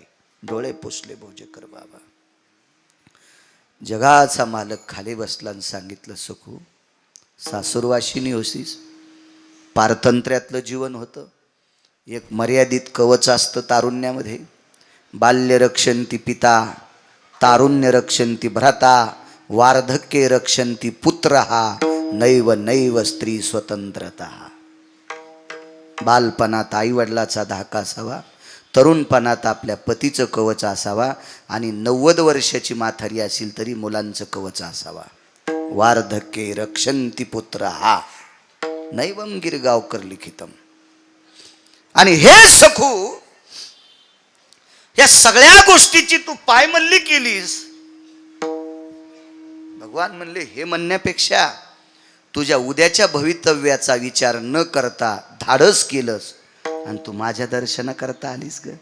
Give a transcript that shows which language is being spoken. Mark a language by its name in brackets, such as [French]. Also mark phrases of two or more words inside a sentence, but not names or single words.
[Marathi] डोळे पुसले भोजेकर बाबा. जगाचा मालक खाली बसला आणि सांगितलं, सखू सासुरवाशिनी होसीस. पारतंत्र्यातलं जीवन होतं. एक मर्यादित कवच असतं तारुण्यामध्ये. [Sanskrit] बाल्य रक्षन्ति पिता, तारुण्य रक्षन्ति भ्राता, वार्धक्ये रक्षन्ति पुत्रः, नैव नैव स्त्री स्वतंत्रता. [Marathi] बालपणात आई वडिलाचा धाका असावा, तरुणपणात आपल्या पतीचं कवच असावा आणि 90 वर्षाची म्हातारी असेल तरी मुलांचं कवच असावा. [Sanskrit] वार्धक्ये रक्षन्ति पुत्रः नैवं गिरगावकर लिखितम. [Marathi] आणि हे सखू, या सगळ्या गोष्टीची तू पायमल्ली केलीस. भगवान म्हणले, हे म्हणण्यापेक्षा तुझ्या उद्याच्या भवितव्याचा विचार न करता धाडस केलंस आणि तू माझ्या दर्शन करता आलीस ग.